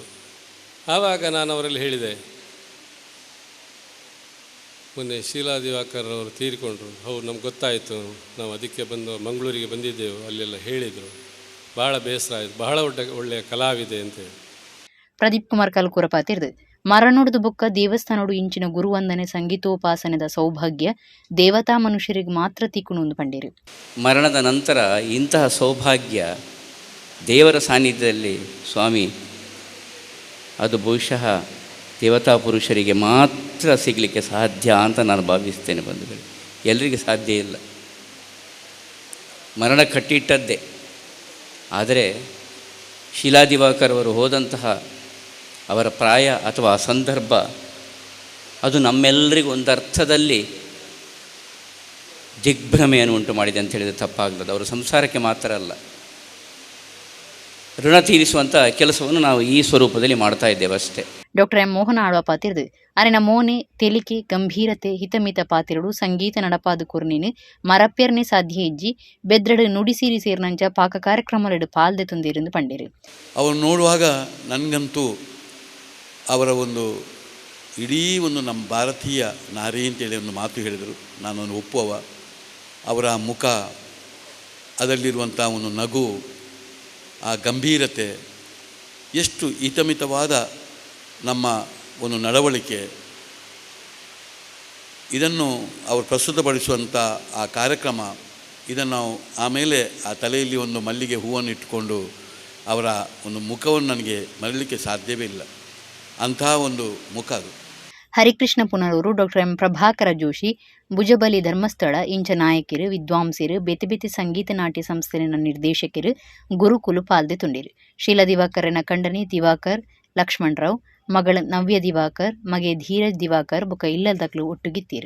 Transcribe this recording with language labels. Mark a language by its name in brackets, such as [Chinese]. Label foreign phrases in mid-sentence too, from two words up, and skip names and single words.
[Kannada] ಆವಾಗ ನಾನು ಅವರಲ್ಲಿ ಹೇಳಿದೆ, ಮೊನ್ನೆ ಶೀಲಾ ದಿವಾಕರ್ ಅವರು ತೀರಿಕೊಂಡ್ರು, ಹೌದು ನಮ್ಗೆ ಗೊತ್ತಾಯಿತು, ನಾವು ಅದಕ್ಕೆ ಮಂಗಳೂರಿಗೆ ಬಂದಿದ್ದೆವು, ಅಲ್ಲೆಲ್ಲ ಹೇಳಿದರು, ಭಾಳ ಬೇಸರ ಆಯಿತು, ಬಹಳ ಒಳ್ಳೆಯ ಕಲಾವಿದೆ ಅಂತೇಳಿ. [Tulu] ಪ್ರದೀಪ್ ಕುಮಾರ್ ಕಲ್ಕೂರ ಪಾತಿರ್ದು ಮರನೋಡ್ದು ಬೊಕ್ಕ ದೇವಸ್ಥಾನೋಡು ಇಂಚಿನ ಗುರುವಂದನೆ ಸಂಗೀತೋಪಾಸನದ ಸೌಭಾಗ್ಯ ದೇವತಾ ಮನುಷ್ಯರಿಗೆ ಮಾತ್ರ ತಿಕ್ಕುಣು ಪಂಡಿರು. [Kannada] ಮರಣದ ನಂತರ ಇಂತಹ ಸೌಭಾಗ್ಯ ದೇವರ ಸಾನ್ನಿಧ್ಯದಲ್ಲಿ ಸ್ವಾಮಿ ಅದು ಬಹುಶಃ ದೇವತಾ ಪುರುಷರಿಗೆ ಮಾತ್ರ ಸಿಗಲಿಕ್ಕೆ ಸಾಧ್ಯ ಅಂತ ನಾನು ಭಾವಿಸ್ತೇನೆ ಬಂಧುಗಳು. ಎಲ್ಲರಿಗೆ ಸಾಧ್ಯ ಇಲ್ಲ. ಮರಣ ಕಟ್ಟಿಟ್ಟದ್ದೇ. ಆದರೆ ಶೀಲಾದಿವಾಕರ್ ಅವರು ಹೋದಂತಹ ಅವರ ಪ್ರಾಯ ಅಥವಾ ಸಂದರ್ಭ ಅದು ನಮ್ಮೆಲ್ಲರಿಗೂ ಒಂದು ಅರ್ಥದಲ್ಲಿ ದಿಗ್ಭ್ರಮೆಯನ್ನು ಉಂಟು ಮಾಡಿದೆ ಅಂತ ಹೇಳಿದರೆ ತಪ್ಪಾಗ್ತದೆ. ಅವರು ಸಂಸಾರಕ್ಕೆ ಮಾತ್ರ ಅಲ್ಲ, ಋಣ ತೀರಿಸುವಂಥ ಕೆಲಸವನ್ನು ನಾವು ಈ ಸ್ವರೂಪದಲ್ಲಿ ಮಾಡ್ತಾ ಇದ್ದೇವೆ ಅಷ್ಟೇ. [Tulu] ಡಾಕ್ಟರ್ ಎಂ ಮೋಹನ ಆಳ್ವ ಪಾತಿರ್ದು ಅರಿನ ಮೋನೆ ತೆಲಿಕೆ ಗಂಭೀರತೆ ಹಿತಮಿತ ಪಾತಿರಡು ಸಂಗೀತ ನಡಪಾದು ಕುರ್ನಿನು ಮರಪ್ಯರ್ನೆ ಸಾಧ್ಯ ಇಜ್ಜಿ ಬೆದ್ರಡು ನುಡಿಸೀರಿ ಸೇರಿನಂಚ ಪಾಕ ಕಾರ್ಯಕ್ರಮಗಳು ಪಾಲ್ದೆ ತುಂದಿರಿಂದ ಪಂಡಿರು. [Kannada] ಅವರು ನೋಡುವಾಗ ನನಗಂತೂ ಅವರ ಒಂದು ಇಡೀ ಒಂದು ನಮ್ಮ ಭಾರತೀಯ ನಾರಿ ಅಂತೇಳಿ ಒಂದು ಮಾತು ಹೇಳಿದರು, ನಾನೊಂದು ಒಪ್ಪುವ. ಅವರ ಮುಖ, ಅದರಲ್ಲಿರುವಂಥ ಒಂದು ನಗು, ಆ ಗಂಭೀರತೆ, ಎಷ್ಟು ಹಿತಮಿತವಾದ ನಮ್ಮ ಒಂದು ನಡವಳಿಕೆ, ಇದನ್ನು ಅವರು ಪ್ರಸ್ತುತಪಡಿಸುವಂಥ ಆ ಕಾರ್ಯಕ್ರಮ, ಇದನ್ನು ನಾವು ಆಮೇಲೆ ಆ ತಲೆಯಲ್ಲಿ ಒಂದು ಮಲ್ಲಿಗೆ ಹೂವನ್ನು ಇಟ್ಟುಕೊಂಡು ಅವರ ಒಂದು ಮುಖವನ್ನು ನನಗೆ ಮರೀಲಿಕ್ಕೆ ಸಾಧ್ಯವೇ ಇಲ್ಲ. ಅಂತಹ ಒಂದು ಮುಖ ಅದು. [Tulu] ಹರಿಕೃಷ್ಣ ಪುನರೂರು, ಡಾಕ್ಟರ್ ಎಂ ಪ್ರಭಾಕರ ಜೋಶಿ, ಭುಜಬಲಿ ಧರ್ಮಸ್ಥಳ ಇಂಚ ನಾಯಕರು, ವಿದ್ವಾಂಸರು, ಬೇತೆ ಬೇತೆ ಸಂಗೀತ ನಾಟ್ಯ ಸಂಸ್ಥೆನ ನಿರ್ದೇಶಕರು, ಗುರುಕುಲು ಪಾಲ್ದೆ ತುಂಡಿರು. ಶೀಲಾ ದಿವಾಕರನ ಕಂಡನಿ ದಿವಾಕರ್ ಲಕ್ಷ್ಮಣರಾವ್, ಮಗಳ ನವ್ಯ ದಿವಾಕರ್, ಮಗೆ ಧೀರಜ್ ದಿವಾಕರ್ ಬೊಕ ಇಲ್ಲದಕ್ಲು ಒಟ್ಟುಗಿತ್ತೀರು.